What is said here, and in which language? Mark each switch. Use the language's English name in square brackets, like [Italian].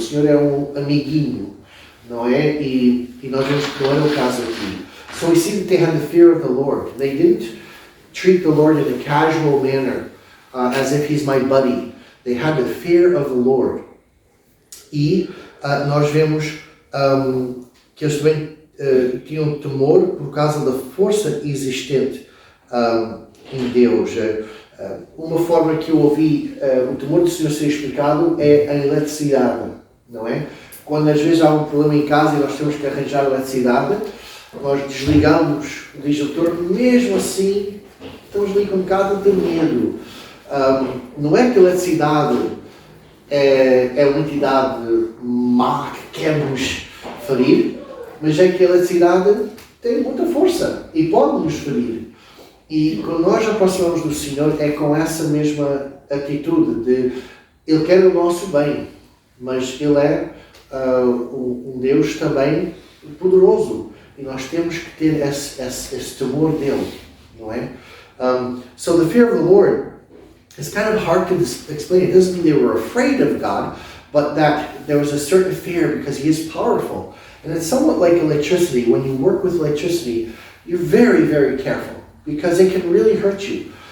[Portuguese] O Senhor é um amiguinho, não é? E nós vemos que não era o caso aqui. [English] So we see that they had the fear of the Lord. They didn't treat the Lord in a casual manner, as if He's my buddy. They had the fear of the Lord. [Portuguese] E nós vemos que eles também tinham temor por causa da força existente em Deus. Uma forma que eu ouvi o temor do Senhor ser explicado é a eletricidade, não é? Quando às vezes há um problema em casa e nós temos que arranjar eletricidade, nós desligamos o disjuntor, mesmo assim estamos ali com um bocado de medo. Não é que a eletricidade é uma entidade má que quer nos ferir, mas é que a eletricidade tem muita força e pode nos ferir. E quando nós nos aproximamos do Senhor é com essa mesma atitude de Ele quer o nosso bem, mas Ele é um Deus também poderoso e nós temos que ter esse temor dele, não é? [English] So the fear of the Lord is kind of hard to explain. It doesn't mean they were afraid of God, but that there was a certain fear because He is powerful. And it's somewhat like electricity. When you work with electricity, you're very, very careful because it can really hurt you.